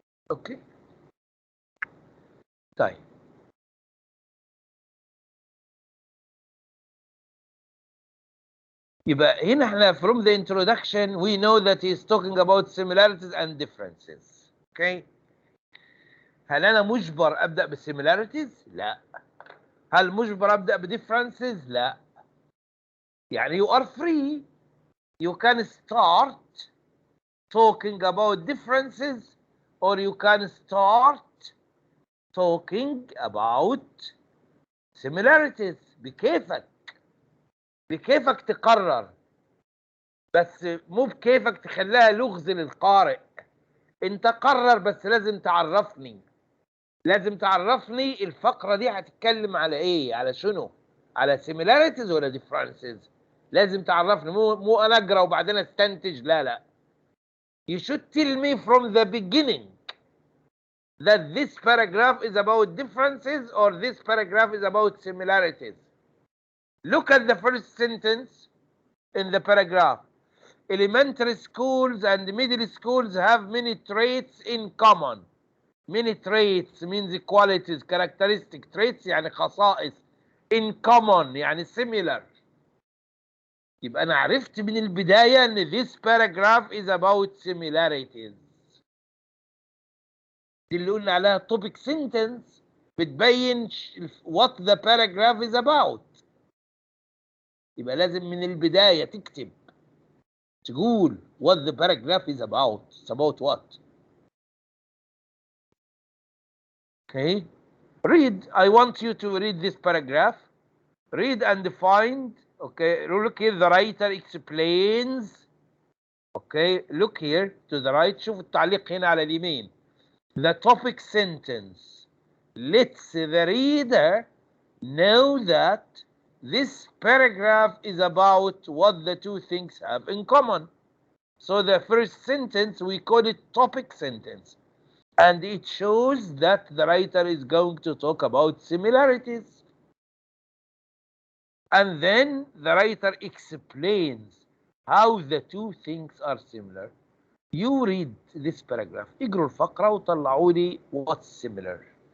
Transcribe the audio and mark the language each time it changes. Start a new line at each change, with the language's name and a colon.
English: Okay.
Arabic: طيب. يبقى هنا احنا
English: from the introduction we know that he's talking about similarities and differences. Okay.
Arabic: هل انا مجبر ابدا بالsimilarities؟ لا. هل مجبر ابدا بدifferences؟ لا.
English: يعني you are free. You can start talking about differences or you can start talking about similarities.
Arabic: بكيفك. بكيفك تقرر. بس مو بكيفك تخليها لغز للقارئ. انت قرر بس لازم تعرفني. لازم تعرفني الفقرة دي هتتكلم على ايه؟ على شنو؟ على similarities ولا differences؟ لازم تعرفني. مو انا اقرا وبعدين استنتج. لا لا.
English: You should tell me from the beginning that this paragraph is about differences or this paragraph is about similarities. Look at the first sentence in the paragraph. Elementary schools and middle schools have many traits in common. Many traits means qualities, characteristic.
Arabic: Traits يعني خصائص.
English: In common يعني similar.
Arabic: يبقى أنا عرفت من البداية إن
English: this paragraph is about similarities.
Arabic: دي اللي قلنا عليها
English: topic sentence
Arabic: بتبين
English: what the paragraph is about.
Arabic: يبقى لازم من البداية تكتب تقول
English: what the paragraph is about. It's about what? Okay. Read. I want you to read this paragraph. Read and find. Okay. Look here. The writer explains. Okay. Look here to the right.
Arabic: شوف التعليق هنا على اليمين.
English: The topic sentence lets the reader know that this paragraph is about what the two things have in common. So the first sentence we call it topic sentence. And it shows that the writer is going to talk about similarities. And then the writer explains how the two things are similar. You read this paragraph.
Arabic: اقروا الفقرة وطلعوا لي
English: what's similar.